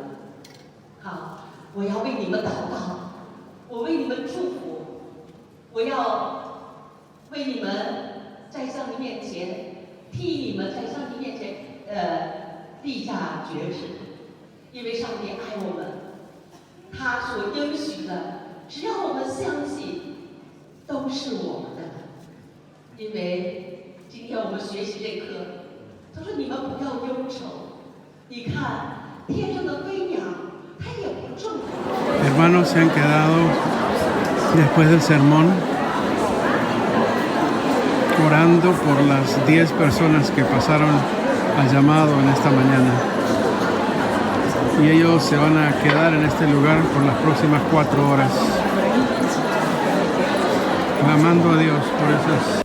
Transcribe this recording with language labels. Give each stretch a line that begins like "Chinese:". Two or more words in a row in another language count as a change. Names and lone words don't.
Chinese: 好，我要为你们祷告，我为你们祝福，我要为你们在上帝面前，替你们在上帝面前立下决志，因为上帝爱我们，他所应许的，只要我们相信，都是我们的。因为今天我们学习这课，他说你们不要忧愁，你看天上的飞鸟，它也不种。
Spanish: Hermanos, se han quedado después del sermón orando por las 10 personas que pasaron al llamado en esta mañana. Y ellos se van a quedar en este lugar por las próximas 4 horas, clamando a Dios por esas.